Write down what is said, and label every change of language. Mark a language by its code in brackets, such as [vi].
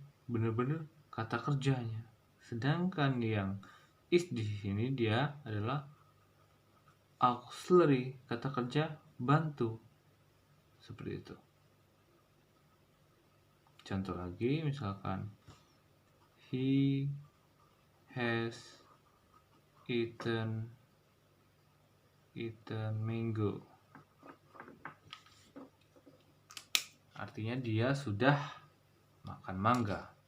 [id] Benar-benar kata kerjanya. Sedangkan yang is di sini dia adalah auxiliary, kata kerja bantu. Seperti itu. Contoh lagi, misalkan [en] he has eaten mango. [id] Artinya dia sudah makan mangga.